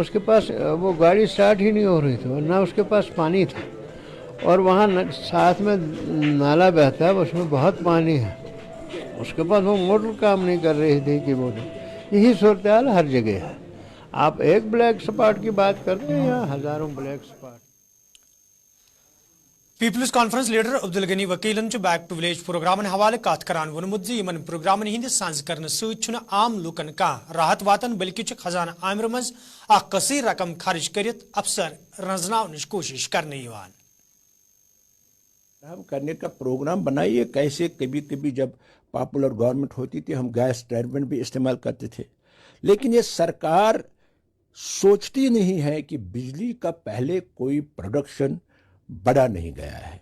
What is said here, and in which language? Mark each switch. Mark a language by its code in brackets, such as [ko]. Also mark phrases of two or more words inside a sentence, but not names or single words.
[ur] اس کے پاس وہ گاڑی اسٹارٹ ہی نہیں ہو رہی تھی، نہ اس کے پاس پانی تھا، اور وہاں ساتھ میں نالہ بہتا ہے، اس میں بہت پانی ہے، اس کے پاس وہ موٹر کام نہیں کر رہی تھی کہ وہ یہی صورت حال ہر جگہ ہے. آپ ایک [en] black spot [ur] کی بات کرتے ہیں یا ہزاروں [en] black spot. [ks] پیپلز کانفرنس لیڈر عبدالغنی وکیلن بیک ٹو ولیج پروگرامن حوالہٕ کتھ کران وونمُت زِ یِمن پروگرامن ہِنٛد سانز کرنہٕ ستی عام لوکن کانٛہہ راحت واتن بلکہ خزانہ عامرہ منز کثیر رقم خرچ کرِتھ افسر رنجناونٕچ کوشش کرنہٕ [ur] کرنے کا پروگرام بنائیے. کیسے کبھی کبھی جب [en] popular government [ur] ہوتی تھی ہم [en] gas turbine [ur] بھی استعمال کرتے تھے، لیکن یہ سرکار سوچتی نہیں ہے کہ بجلی کا پہلے کوئی پروڈکشن بڑھا نہیں گیا ہے.